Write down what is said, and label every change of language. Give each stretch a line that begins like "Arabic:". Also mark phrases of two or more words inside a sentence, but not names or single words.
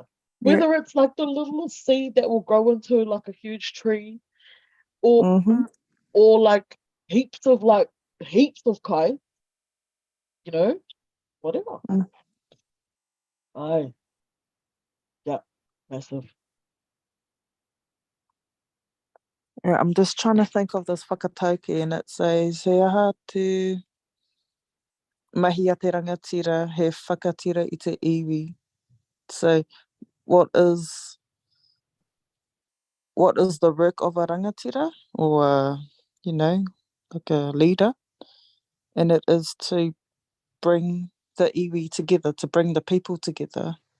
English: Whether it's like the littlest seed that will grow into like a huge tree, or like heaps of kai, whatever. Massive. I'm just trying to think of this whakatauki, and it says,
Māori: he aha te mahi a te rangatira, he whakatira i te iwi.
English: So what is the work of a rangatira, or like a leader? And it is to bring the iwi together, to bring the people together.